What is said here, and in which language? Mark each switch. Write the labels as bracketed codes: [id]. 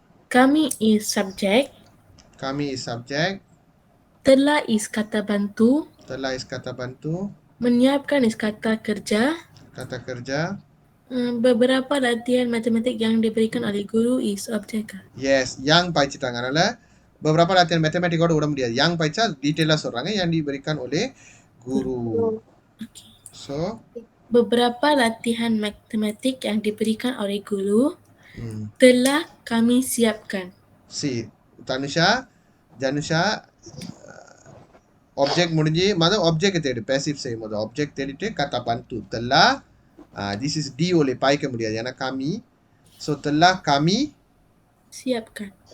[ms] Kami is subjek. Kami is subjek. Telah is kata bantu. Telah is kata bantu. Menyiapkan is kata kerja. Kata kerja. Beberapa latihan matematik yang diberikan oleh guru is objek. [ta] Yes, yang படிச்சிட்டாங்க. அதனால beberapa latihan matematikோட விட முடியாது. [ms] yang [ta] படிச்சா டீடைலா சொல்றாங்க, [ms] yang diberikan oleh guru. [en] Okay. So, [ms] beberapa latihan matematik yang diberikan oleh guru telah kami siapkan. [ta] See, Janusha objek முடிஞ்சு மொத object தேடு, passive செய்யும் போது object தேடிட்டு kata bantu telah this is D oleh பாய்க்க முடியாது ஏன்னா kami, so [ms] telah kami siapkan.